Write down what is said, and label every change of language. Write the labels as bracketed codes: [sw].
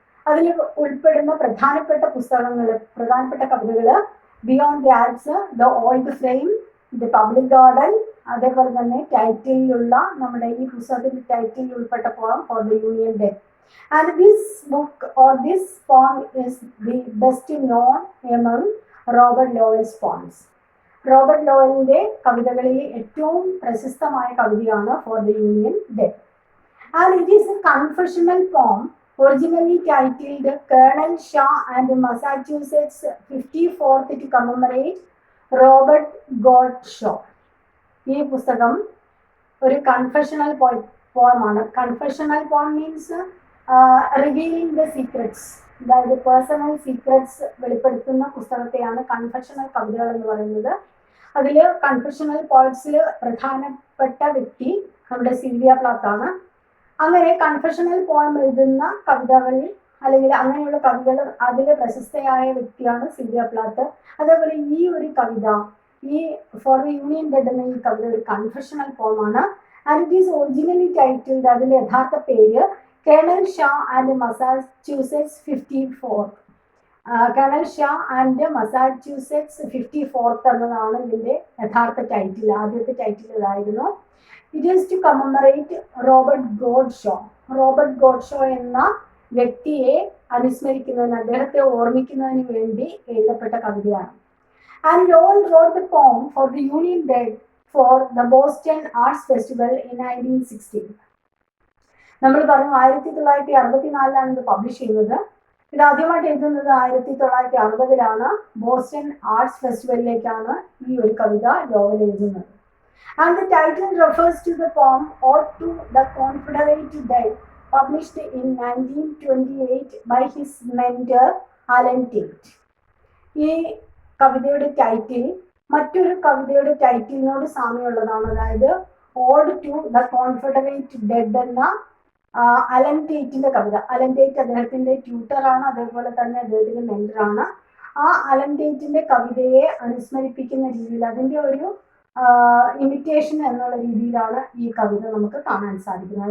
[ml] അതിൽ ഉൾപ്പെടുന്ന പ്രധാനപ്പെട്ട പുസ്തകങ്ങൾ, പ്രധാനപ്പെട്ട കവിതകള് beyond the arts, the old frame, the public garden, അതേപോലെ തന്നെ ടൈറ്റിലുള്ള നമ്മുടെ ഈ പുസ്തകത്തിന്റെ ടൈറ്റിൽ ഉൾപ്പെട്ട പോം for the union dead. [en] And this book or this poem is the best known among Robert Lowell's poems. [ml] Robert ലോവലിന്റെ കവിതകളിൽ ഏറ്റവും പ്രശസ്തമായ കവിതയാണ് for the union dead. [en] And it is a confessional poem originally titled Colonel Shaw and Massachusetts 54th to commemorate Robert Godshaw. [ml] ഈ പുസ്തകം ഒരു confessional പോമാണ്. [en] confessional poem means revealing the secrets, [ml] അതായത് personal secrets വെളിപ്പെടുത്തുന്ന പുസ്തകത്തെയാണ് കൺഫെഷണൽ കവിതകൾ എന്ന് പറയുന്നത്. അതിൽ കൺഫെഷണൽ പോയിറ്റ്സിൽ പ്രധാനപ്പെട്ട വ്യക്തി നമ്മുടെ സിൽവിയ പ്ലാത്ത് ആണ്. അങ്ങനെ കൺഫെഷണൽ പോയം എഴുതുന്ന കവിതകളിൽ അല്ലെങ്കിൽ അങ്ങനെയുള്ള കവികൾ അതിൽ പ്രശസ്തയായ വ്യക്തിയാണ് സിൽവിയ പ്ലാത്ത്. അതേപോലെ ഈ ഒരു കവിത, ഈ ഫോർ ദി യൂണിയൻ ഡെഡ് എന്ന ഈ കവിത ഒരു confessional പോമാണ്. [en] and it is originally titled, [ml] അതിന്റെ യഥാർത്ഥ പേര് colonel Shah and Massachusetts 54th. Colonel Shah and Massachusetts 54th എന്നതാണ് ഇതിന്റെ യഥാർത്ഥ ടൈറ്റിൽ. ആദ്യത്തെ ടൈറ്റിൽ ഇതായിരുന്നു. [en] It is to commemorate Robert Godshaw. [ml] Robert ഗോഡ്ഷോ എന്ന വ്യക്തിയെ അനുസ്മരിക്കുന്നതിന്, അദ്ദേഹത്തെ ഓർമ്മിക്കുന്നതിന് വേണ്ടി എഴുതപ്പെട്ട കവിതയാണ്. [en] And Lowell wrote the poem for the Union Dead for the Boston Arts Festival in 1960. [ml] നമ്മൾ പറഞ്ഞു 1964 ഇത് പബ്ലിഷ് ചെയ്യുന്നത്. ഇത് ആദ്യമായിട്ട് എഴുതുന്നത് 1960 ബോസ്റ്റൺ ആർട്സ് ഫെസ്റ്റിവലിലേക്കാണ് ഈ ഒരു കവിത ലോവൽ എഴുതുന്നത്. [en] And the title refers to the poem Ode to the Confederate Dead, published in 1928 by his mentor Alan Tate. [ml] ഈ കവിതയുടെ ടൈറ്റിൽ മറ്റൊരു കവിതയുടെ ടൈറ്റിലിനോട് സാമ്യമുള്ളതാണ്. അതായത് odd to the Confederate dead എന്ന അലൻ ടേറ്റിന്റെ കവിത. അലൻ ടേറ്റ് അദ്ദേഹത്തിന്റെ ട്യൂട്ടറാണ്, അതേപോലെ തന്നെ അദ്ദേഹത്തിന്റെ മെന്ററാണ്. ആ അലൻ ടേറ്റിന്റെ കവിതയെ അനുസ്മരിപ്പിക്കുന്ന രീതിയിൽ അതിന്റെ ഒരു ഇമിറ്റേഷൻ എന്നുള്ള രീതിയിലാണ് ഈ കവിത നമുക്ക് കാണാൻ സാധിക്കുന്നത്.